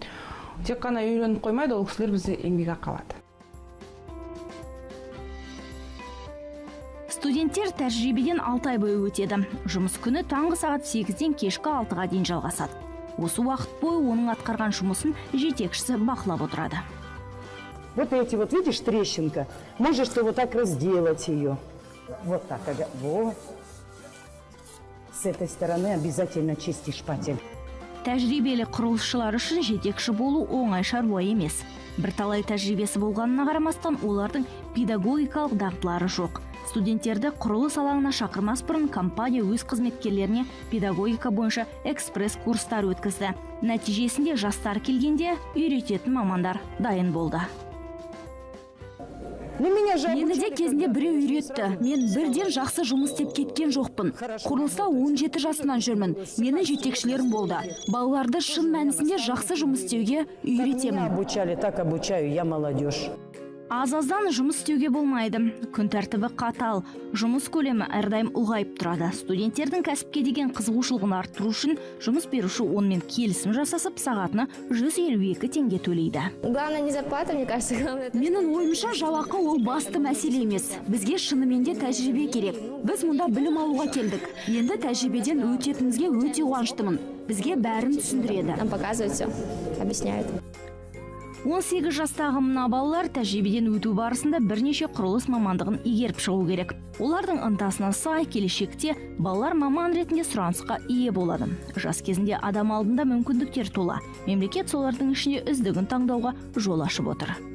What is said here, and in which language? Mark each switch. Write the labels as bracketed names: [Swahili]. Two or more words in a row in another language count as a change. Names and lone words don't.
[Kazakh] Тек қана үйреніп қоймайды, ол кісілер бізде еңбекақы алады. Студенттер тәжірибеден 6 ай бойы өтеді. Жұмыс күні таңғы сағат 8-ден кешкі 6-ға дейін жалғасады. Осы уақыт бойы оның атқарған жұмысын жетекшісі бақылап отырады. [Russian] Вот эти вот, видишь, трещинка. Можешь ты вот так разделать ее. Вот так. Вот. С этой стороны обязательно чисти шпатель. [Kazakh] Тәжірибелі құрылысшылар үшін жетекші болу оңай шаруа емес. Бірталай тәжірибесі болғанына қарамастан олардың педагогикалық дағдылары жоқ. Студенттерді құрылыс алаңына шақырмас бұрын компания өз қызметкерлеріне педагогика бойынша экспресс курстар өткізді. Нәтижесінде жастар келгенде үйрететін мамандар дайын болды. Мені де кезінде біреу үйретті. Мен бірден жақсы жұмыс істеп кеткен жоқпын. Құрылыста 17 жасынан жүрмін. Менің жетекшілерім болды. Балаларды шын мәнісінде жақсы жұмыс істеуге үйретемін. [Russian] Обучали, так обучаю, я молодежь. [Kazakh] Аз-аздан жұмыс істеуге болмайды. Күн тәртібі қатал, жұмыс көлемі әрдайым ұлғайып тұрады. Студенттердің кәсіпке деген қызығушылығын арттыру үшін жұмыс беруші онымен келісім жасасып, сағатына 152 теңге төлейді. [Russian] Главное не зарплата, мне кажется, главное. [Kazakh] Менің ойымша жалақы ол басты мәселе емес. Бізге шынымен де тәжірибе керек. Біз мұнда білім алуға келдік. Енді тәжірибеден өтетінімізге өте қуаныштымын. Бізге бәрін түсіндіреді. [Russian] Нам показывают все, объясняют. [Kazakh] 18 жастағы мына балалар тәжірибеден өту барысында бірнеше құрылыс мамандығын игеріп шығу керек. Олардың ынтасына сай келешекте балалар маман ретінде сұранысқа ие болады. Жас кезінде адам алдында мүмкіндіктер тола. Мемлекет солардың ішінде үздігін таңдауға жол ашып отыр.